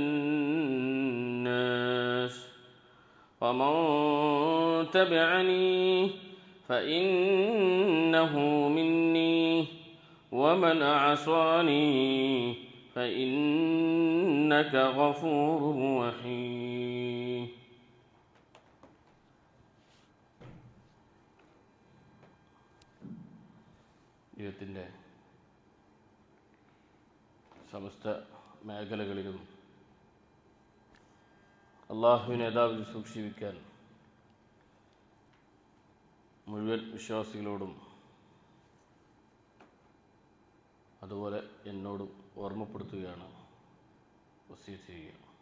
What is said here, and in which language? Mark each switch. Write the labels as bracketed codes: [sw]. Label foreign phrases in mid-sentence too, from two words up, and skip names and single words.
[ar] الناس ومن تبعني فإنه مني ومن عصاني فإنك غفور رحيم ജീവിതത്തിൻ്റെ [ml] സമസ്ത മേഖലകളിലും അള്ളാഹുവിനെ യഥാവിധി സൂക്ഷിക്കാൻ മുഴുവൻ വിശ്വാസികളോടും അതുപോലെ എന്നോടും ഓർമ്മപ്പെടുത്തുകയാണ്, വസിയത്ത് ചെയ്യുക.